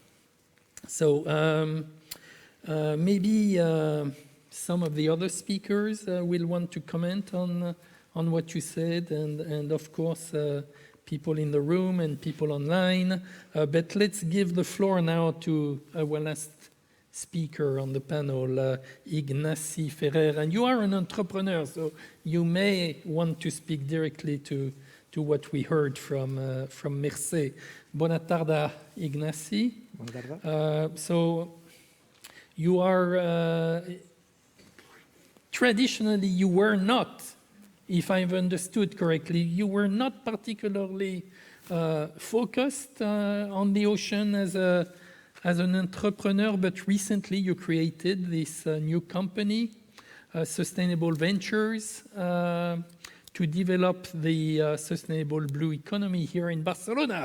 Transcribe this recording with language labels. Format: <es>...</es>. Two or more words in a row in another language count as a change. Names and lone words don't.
<en>So maybe some of the other speakers will want to comment on what you said, and of course people in the room and people online. But let's give the floor now to our last speaker on the panel, Ignaci Ferreira. And you are an entrepreneur, so you may want to speak directly to what we heard from Mercè.</en> <ca>Bona tarda, Ignaci. Bona tarda.</ca> <en>So you are, traditionally you were not, if I've understood correctly, you were not particularly focused on the ocean as an entrepreneur, but recently you created this new company, Sustainable Ventures, to develop the sustainable blue economy here in Barcelona.</en>